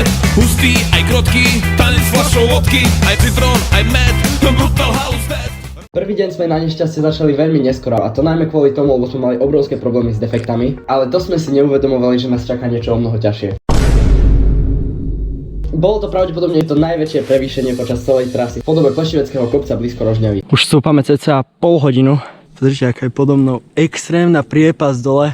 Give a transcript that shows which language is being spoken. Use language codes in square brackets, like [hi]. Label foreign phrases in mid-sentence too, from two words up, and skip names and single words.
[sk] Hustý, aj krotký, tanec fľašou vodky, aj citrón, aj med, [en] brutal house dead. [sk] Prvý deň sme na nešťastie začali veľmi neskoro a to najmä kvôli tomu, lebo sme mali obrovské problémy s defektami, ale to sme si neuvedomovali, že nás čaká niečo o mnoho ťažšie. Bolo to pravdepodobne to najväčšie prevýšenie počas celej trasy v podobe Plešiveckého kopca blízko Rožňavy. Už stúpame cca pol hodinu. Pozrite, aká je podo mnou extrémna priepas dole.